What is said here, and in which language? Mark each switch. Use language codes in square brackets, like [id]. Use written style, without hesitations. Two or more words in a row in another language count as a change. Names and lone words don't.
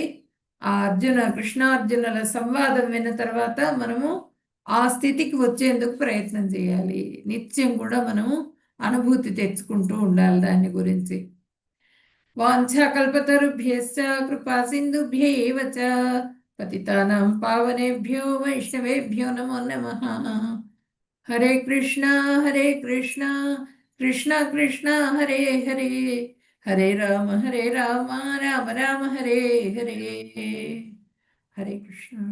[te] ఆ కృష్ణార్జునుల సంవాదం విన్న తర్వాత మనము ఆ స్థితికి వచ్చేందుకు ప్రయత్నం చేయాలి. నిత్యం కూడా మనము అనుభూతి తెచ్చుకుంటూ ఉండాలి దాని గురించి. [sa] వాంఛాకల్పతరుభ్యశ్చ కృపా సింధుభ్యైవ చ పతితానాం పావనేభ్యో వైష్ణవేభ్యో నమో నమః. హరే కృష్ణ హరే కృష్ణ కృష్ణ కృష్ణ హరే హరే హరే రామ రామ రామ హరే హరే. హరే కృష్ణ.